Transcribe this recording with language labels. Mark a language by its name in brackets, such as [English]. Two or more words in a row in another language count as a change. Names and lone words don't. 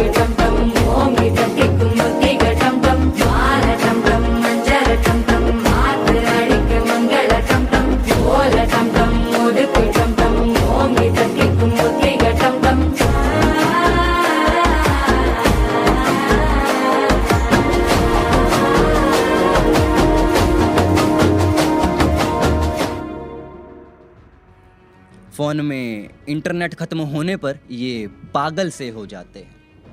[Tamil] தங்கம் ஓங்கி தட்டிக்கும் ஒத்திக தங்கம் மால தங்கம் மஞ்சள் தங்கம் மாத்து அடிக்கு மங்கள தங்கம் ஓல தங்கம் ஒதுக்கு தங்கம் ஓங்கி தட்டிக்கும் ஒத்திக தங்கம் [Hindi] फ़ोन में इंटरनेट ख़त्म होने पर ये पागल से हो जाते हैं।